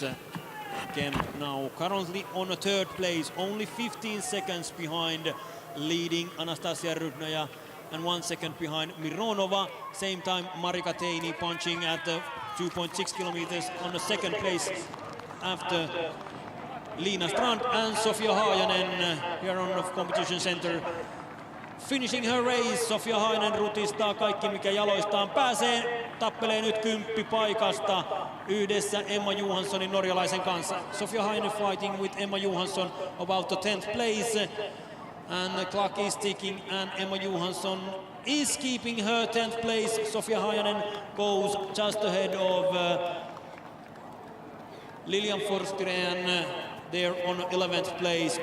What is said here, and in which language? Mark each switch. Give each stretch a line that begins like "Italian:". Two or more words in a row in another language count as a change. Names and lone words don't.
English: Kemp now currently on a third place, only 15 seconds behind leading Anastasia Rudnaja and 1 second behind Mironova. Same time Marika Teini punching at the 2.6 kilometers on the second place after Lina Strand, and Sofia Haajanen here on the competition center finishing her race.
Finnish: Sofia Haajanen rutistaa kaikki mikä jaloistaan pääsee, tappelee nyt 10 paikasta yhdessä Emma Johanssonin norjalaisen kanssa.
English: Sofia Haajanen fighting with Emma Johansson about the 10th place, and the clock is ticking, and Emma Johansson is keeping her 10th place. Sofia Haajanen goes just ahead of Lilian Forsgren there on 11th place.